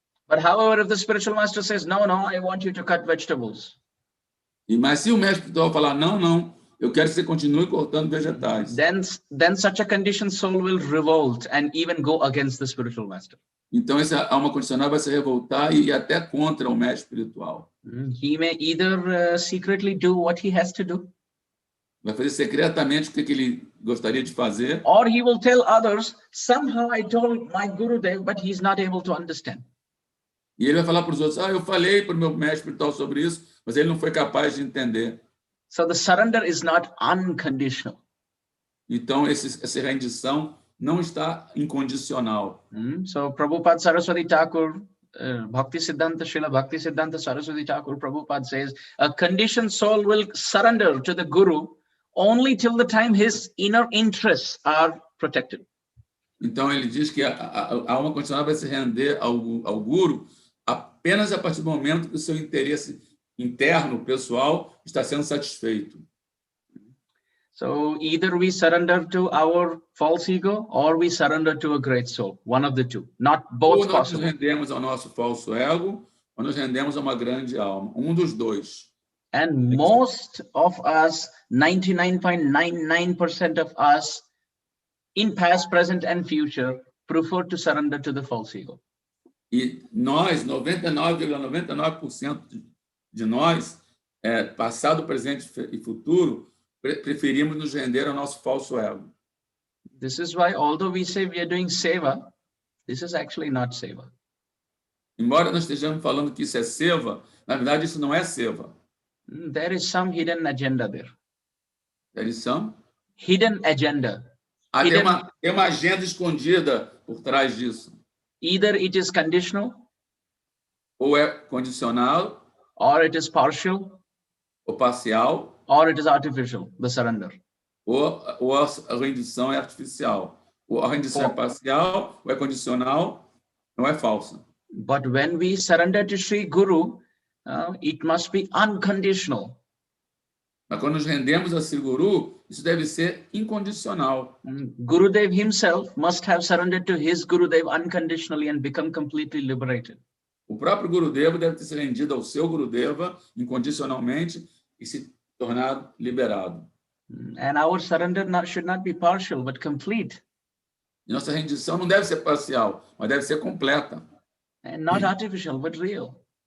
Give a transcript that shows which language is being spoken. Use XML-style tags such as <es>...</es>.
<en>But however, if the spiritual master says, no, I want you to cut vegetables.</en> <pt>Mas se o mestre espiritual falar, não, eu quero que você continue cortando vegetais.</pt> <en>Then such a conditioned soul will revolt and even go against the spiritual master.</en> <pt>Então essa alma condicionada vai se revoltar e ir até contra o mestre espiritual.</pt> <en>He may either secretly do what he has to do.</en> <pt>Vai fazer secretamente o que ele gostaria de fazer.</pt> <en>Or he will tell others, somehow I told my Gurudev, but he's not able to understand.</en> <pt>E ele vai falar para os outros, eu falei para o meu mestre espiritual sobre isso, mas ele não foi capaz de entender.</pt> <en>So the surrender is not unconditional.</en> <pt>Então essa rendição não está incondicional.</pt> <en>So Prabhupada Saraswati Thakur, Bhakti Siddhanta, Srila Bhakti Siddhanta Saraswati Thakur, Prabhupada says, a conditioned soul will surrender to the Guru only till the time his inner interests are protected.</en> <pt>Então ele diz que a alma condicionada vai se render ao Guru apenas a partir do momento que o seu interesse interno, pessoal, está sendo satisfeito.</pt> <en>So either we surrender to our false ego or we surrender to a great soul, one of the two, not both</en> <pt>ou nós</pt> <en>possible.</en> <pt>Nos rendemos ao nosso falso ego, ou nos rendemos a uma grande alma, dos dois.</pt> <en>And most of us, 99.99% of us, in past, present, and future, prefer to surrender to the false ego.</en> <pt>E nós, 99,99% de nós, passado, presente e futuro, preferimos nos render ao nosso falso ego.</pt> <en>This is why, although we say we are doing seva, this is actually not seva.</en> <pt>Embora nós estejamos falando que isso é seva, na verdade isso não é seva.</pt> <en>There is some hidden agenda there. There is some hidden agenda.</en> <pt>Tem uma agenda escondida por trás disso.</pt> <en>Either it is conditional,</en> <pt>ou é condicional,</pt> <en>or it is partial,</en> <pt>ou parcial,</pt> <en>or it is artificial, the surrender.</en> <pt>Ou a rendição é artificial. Ou a rendição é parcial, ou é condicional, não é falsa.</pt> <en>But when we surrender to Sri Guru, it must be unconditional.</en> <pt>Mas quando nos rendemos a Sri Guru, isso deve ser incondicional.</pt> <en>Gurudev himself must have surrendered to his Gurudev unconditionally and become completely liberated.</en> <pt>O próprio Gurudeva deve ter se rendido ao seu Gurudeva incondicionalmente e se tornado liberado.</pt> <en>And our surrender should not be partial, but complete.</en> <pt>E nossa rendição não deve ser parcial, mas deve ser completa.</pt> <en>And not artificial, but real.</en>